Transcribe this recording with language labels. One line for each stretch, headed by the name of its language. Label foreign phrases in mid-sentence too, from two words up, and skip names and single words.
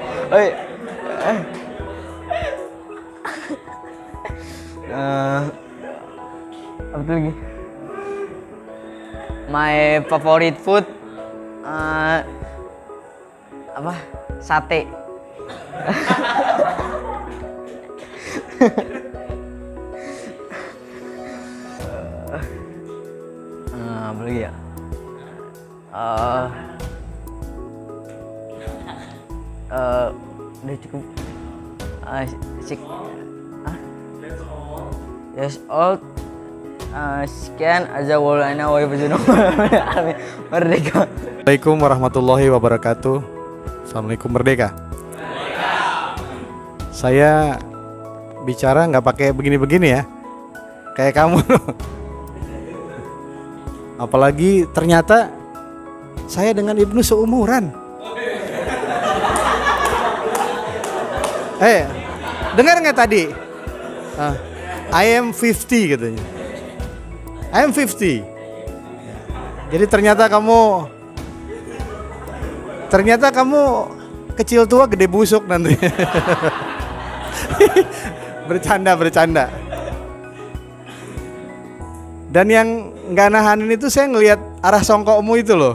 Indonesian: Oi. Apa tuh lagi?
English: My favorite food apa? Sate.
Indonesian: Apa lagi ya? Udah cukup.
English: Yes, all.
Indonesian: Sekian aja walana wa merdeka.
Arabic: السلام عليكم ورحمة الله وبركاته. Assalamualaikum merdeka.
Indonesian: Saya bicara nggak pakai begini-begini ya, kayak kamu. Apalagi ternyata saya dengan Ibnu seumuran. Dengar nggak tadi?
English: I am 50 katanya. I am 50.
Indonesian: Jadi ternyata kamu kecil tua gede busuk nanti. Bercanda. Dan yang nggak nahanin itu saya ngelihat arah songkokmu itu loh.